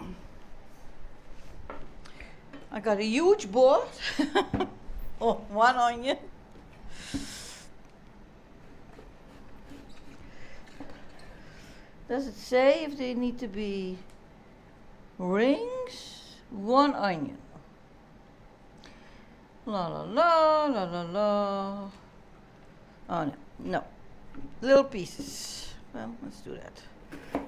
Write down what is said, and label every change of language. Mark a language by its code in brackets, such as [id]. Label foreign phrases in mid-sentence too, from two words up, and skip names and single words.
[en] I got a huge board. Oh, one onion. Does it say if they need to be rings? One onion. La la la la la la. Oh no, no. Little pieces. Well, let's do that.